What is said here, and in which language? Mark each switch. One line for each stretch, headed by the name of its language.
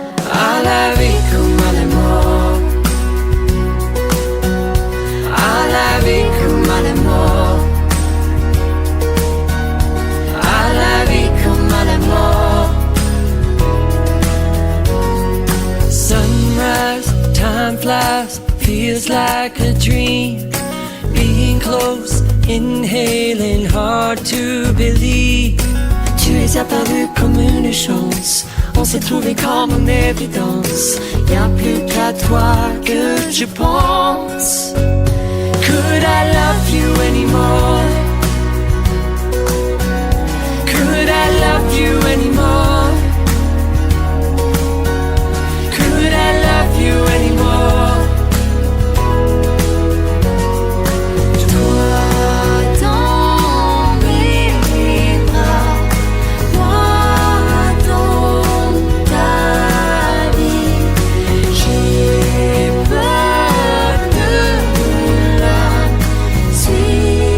French: À la vie comme à la mort, à la vie comme à la mort, à la vie comme à la mort.
English: Sunrise, time flies, feels like a dream. Being close, inhaling, hard to believe.
French: Tu es apparu comme une chance, on s'est trouvé comme une évidence. Y'a plus qu'à toi que je pense.
English: Could I love you anymore? Could I love you anymore? Could I love you anymore?
French: Toi dans mes bras, moi dans ta vie. J'ai peur de la suite.